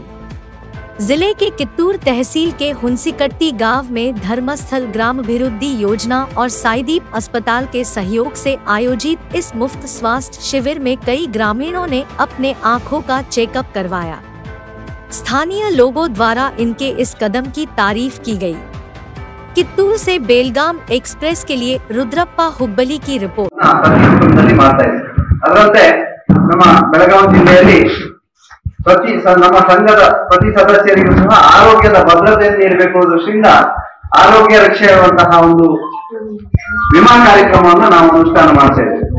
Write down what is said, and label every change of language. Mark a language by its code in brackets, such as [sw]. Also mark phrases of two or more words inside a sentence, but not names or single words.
[hi] जिले के कित्तूर तहसील के हुंसीकट्टी गांव में धर्मस्थल ग्रामाभिवृद्धि योजना और साईदीप अस्पताल के सहयोग से आयोजित इस मुफ्त स्वास्थ्य शिविर में कई ग्रामीणों ने अपने आँखों का चेकअप करवाया। स्थानीय लोगों द्वारा इनके इस कदम की तारीफ की गई। कित्तूर से बेलगाम एक्सप्रेस के लिए रुद्रप्पा हुब्बली की रिपोर्ट। [kn] ಅದರಂತೆ ನಮ್ಮ ಬೆಳಗಾವಿ ಜಿಲ್ಲೆಯಲ್ಲಿ ನಮ್ಮ ಸಂಘದ ಪ್ರತಿ ಸದಸ್ಯರಿಗೂ ಸಹ ಆರೋಗ್ಯದ ಭದ್ರತೆಯನ್ನು ನೀಡಬೇಕು ಅನ್ನೋ ದೃಷ್ಟಿಯಿಂದ ಆರೋಗ್ಯ ರಕ್ಷೆ ಇರುವಂತಹ ಒಂದು ವಿಮಾ ಕಾರ್ಯಕ್ರಮವನ್ನು ನಾವು ಅನುಷ್ಠಾನ ಮಾಡ್ತಾ ಇದ್ದೇವೆ.